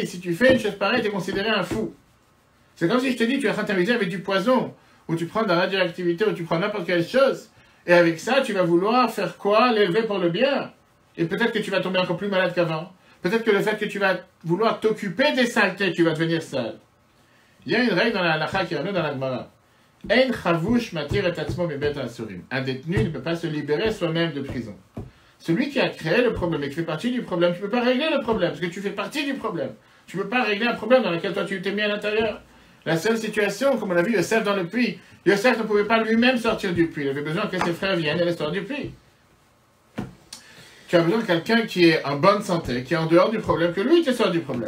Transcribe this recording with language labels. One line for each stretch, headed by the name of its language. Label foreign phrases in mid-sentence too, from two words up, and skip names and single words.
French: Si tu fais une chose pareille, tu es considéré un fou. C'est comme si je te dis, tu es en train de t'amuser avec du poison, ou tu prends de la radioactivité, ou tu prends n'importe quelle chose, et avec ça, tu vas vouloir faire quoi? L'élever pour le bien. Et peut-être que tu vas tomber encore plus malade qu'avant. Peut-être que le fait que tu vas vouloir t'occuper des saletés, tu vas devenir sale. Il y a une règle dans la halakha qui revient dans la Gemara.
Hebrew: אין חבוש מתיר את עצמו מבית האסורים.
French: Un détenu ne peut pas se libérer soi-même de prison. Celui qui a créé le problème et qui fait partie du problème, tu ne peux pas régler le problème, parce que tu fais partie du problème. Tu ne peux pas régler un problème dans lequel toi tu t'es mis à l'intérieur. La seule situation, comme on a vu Yosef dans le puits, Yosef ne pouvait pas lui-même sortir du puits. Il avait besoin que ses frères viennent et les sortent du puits. Tu as besoin de quelqu'un qui est en bonne santé, qui est en dehors du problème, que lui te sort du problème.